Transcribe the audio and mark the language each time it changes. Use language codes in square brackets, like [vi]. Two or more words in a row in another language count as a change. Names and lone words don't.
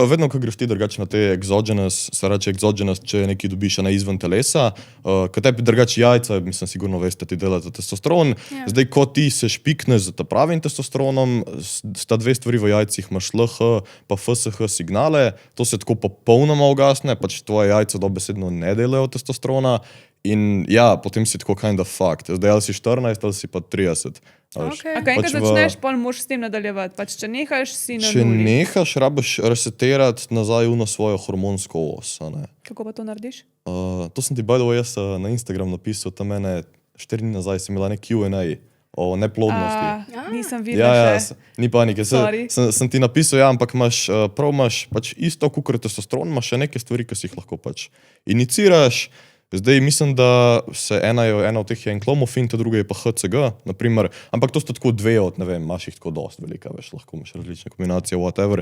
[sl] vedno, ko greš ti drugače na te exogenous, se reče exogenous, če nekaj dobiš ne izven telesa, ko tebi drugače jajca, mislim, sigurno veste, ti delate testosteron. Ja. Zdaj, ko ti se špikneš z ta pravim testosteronom, sta dve stvari v jajcih, imaš LH pa FSH signale, to se tako popolnoma ugasne, pač tvoje jajca dobesedno ne delajo testosterona in ja, potem si tako [en] kind of fucked. [sl] Zdaj, ali si 14 ali si pa 30. a veš. Okay. A ko enkrat Pač v- začneš, pol moraš s tem nadaljevati. Pač, če nehaš, si na Če nuli. nehaš, rabiš resetirati nazaj v svojo hormonsko os. A ne? Kako pa to narediš? To sem ti, [en] by the way, [sl] jaz na Instagram napisal, tam mene 4 dni nazaj sem imela nek Q&A o neplodnosti. Nisem Ja, videla ja, še. ni panike. Sorry. Sem ti napisal, ja, ampak imaš pač isto, kot testosteron, imaš še neke stvari, ki si jih lahko pač iniciraš. Zdaj mislim, da se ena od teh je enklomofin, ta druga je pa HCG, naprimer, ampak to sta tako dve od, ne vem, imaš jih tako dost velika, veš, lahko imaš različne kombinacije, whatever.